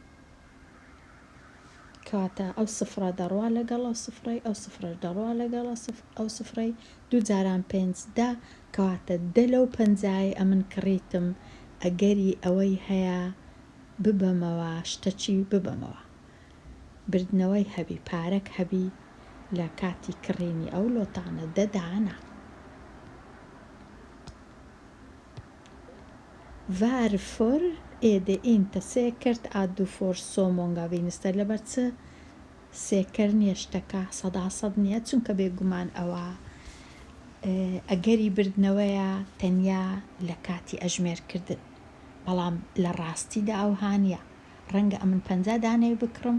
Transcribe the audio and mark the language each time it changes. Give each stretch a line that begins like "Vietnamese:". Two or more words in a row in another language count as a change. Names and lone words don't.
Central Kurdish: کەواتە ئەو سفرە دەڕوا لەگەڵ ئەو سفرەی ئەو سفرە دەڕوا لەگەڵ ئەو سفرەی دوو جاران 5 کەواتە 10 لەو 50 ئەمن کڕیتم ئەگەری ئەوەی هەیە ببەمەوە شتەچی ببەمەوە بردنەوەی هەبی پارەک هەبی لە کاتی کڕینی ئەو لۆتانە 10 دانە.
Swedish: Varför är det inte säkert att du får så många vinster
Central Kurdish: لەبەر چ سێکەر نییە شتەکە 100% نییە چونکە بێگومان ئەوە ئەگەری بردنەوەیە تەنیا لە کاتی ئەژمێرکردن بەڵام لە ڕاستیدا ئەو هاانە ڕەنگە ئەمن 50 دانەی بکڕم